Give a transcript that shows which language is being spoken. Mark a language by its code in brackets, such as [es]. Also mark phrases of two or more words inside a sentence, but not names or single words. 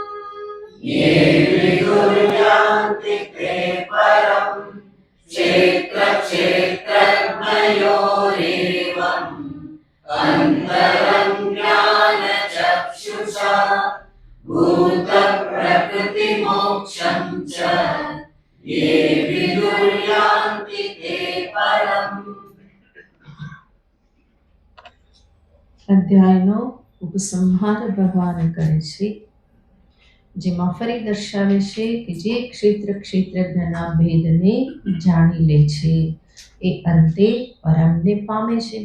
[sa] ये विदुर्यान्ति ते परम् क्षेत्रक्षेत्रज्ञयोरेवम् अन्तरं ज्ञानचक्षुषा भूतप्रकृतिमोक्षं च ये विदुर्यान्ति ते परम्. [gu] અધ્યાયનો ઉપસંહાર ભગવાન કરે છે, જેમાં ફરી દર્શાવે છે કે જે ક્ષેત્રજ્ઞના ભેદને જાણી લે છે એ અંતે પરમને પામે છે.